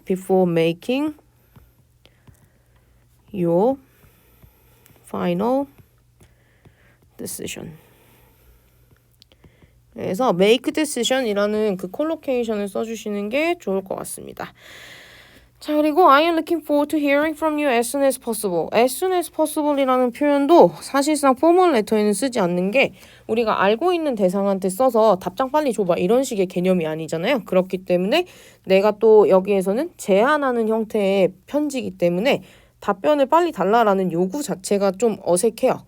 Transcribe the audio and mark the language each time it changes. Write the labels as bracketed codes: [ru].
[en] Before making your final decision. [ko] 그래서 make decision이라는 그 콜로케이션을 써주시는 게 좋을 것 같습니다. 자, 그리고 [en] I am looking forward to hearing from you as soon as possible. as soon as possible [ko] 이라는 표현도 사실상 formal letter에는 쓰지 않는 게 우리가 알고 있는 대상한테 써서 답장 빨리 줘봐 이런 식의 개념이 아니잖아요. 그렇기 때문에 내가 또 여기에서는 제안하는 형태의 편지이기 때문에 답변을 빨리 달라라는 요구 자체가 좀 어색해요.